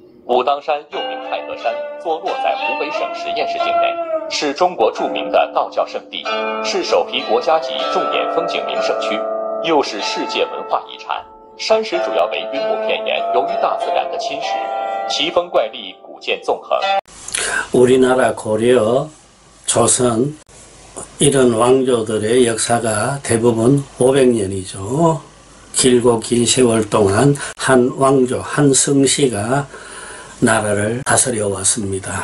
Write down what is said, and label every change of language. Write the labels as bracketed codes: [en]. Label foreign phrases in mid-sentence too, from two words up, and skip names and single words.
[zh] 武当山又名太和山，坐落在湖北省十堰市境内，是中国著名的道教圣地，是首批国家级重点风景名胜区，又是世界文化遗产。山石主要为云母片岩，由于大自然的侵蚀，奇峰怪丽，古建纵横。 [ko] 우리나라 고려, 조선 이런 왕조들의 역사가 대부분 500년이죠. 길고 긴 세월 동안 한 왕조, 한 성씨가 나라를 다스려 왔습니다.